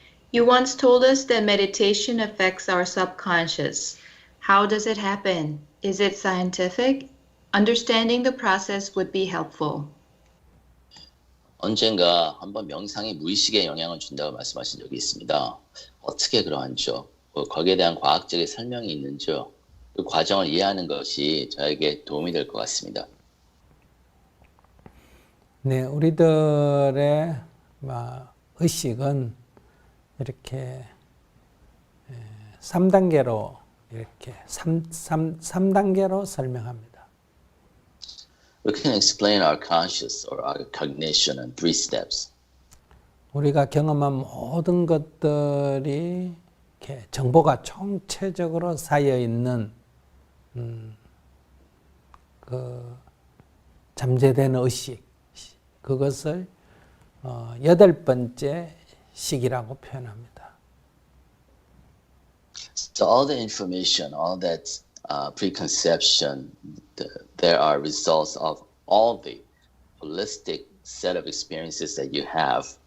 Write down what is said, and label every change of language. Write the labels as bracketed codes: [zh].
[en] You once told us that meditation affects our subconscious. How does it happen? Is it scientific? Understanding the process would be helpful. [ko] 언젠가 한번 명상이 무의식에 영향을 준다고 말씀하신 적이 있습니다. 어떻게 그러한지요? 거기에 대한 과학적인 설명이 있는지요? 그 과정을 이해하는 것이 저에게 도움이 될 것 같습니다. 네, 우리들의 의식은 이렇게 3단계로 이렇게 3단계로 설명합니다. [en] We can explain our conscious or our cognition in 3 steps. [ko] 우리가 경험한 모든 것들이 이렇게 정보가 총체적으로 쌓여 있는 그 잠재된 의식, 그것을 8번째 식이라고 표현합니다. [en] So all the information, all that preconception, there are results of all the holistic set of experiences that you have.